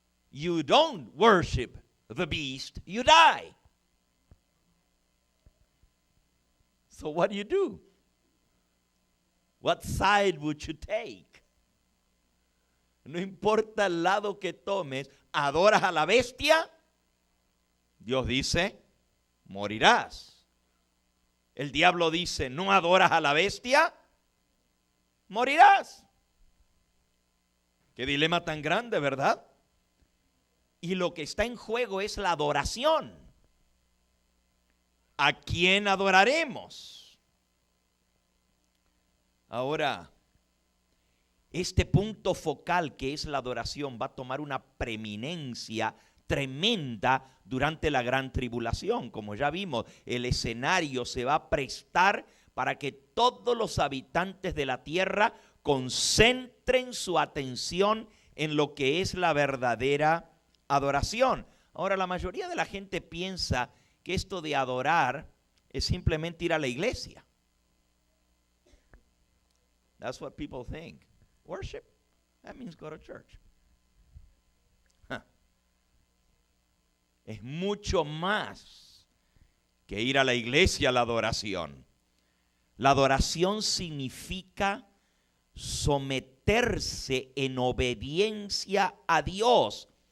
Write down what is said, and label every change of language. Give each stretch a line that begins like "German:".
English: You don't worship the beast, you die. So what do? What side would you take?
Spanish: No importa el lado que tomes, adoras a la bestia, Dios dice, morirás. El diablo dice, no adoras a la bestia, morirás. Qué dilema tan grande, ¿verdad? Y lo que está en juego es la adoración. ¿A quién adoraremos? Ahora, este punto focal que es la adoración va a tomar una preeminencia tremenda durante la gran tribulación. Como ya vimos, el escenario se va a prestar para que todos los habitantes de la tierra concentren su atención en lo que es la verdadera adoración. Ahora, la mayoría de la gente piensa que esto de adorar es simplemente ir a la iglesia.
English: That's what people think. Worship, that means go to church.
Spanish: Es mucho más que ir a la iglesia la adoración. La adoración significa someterse en obediencia a Dios.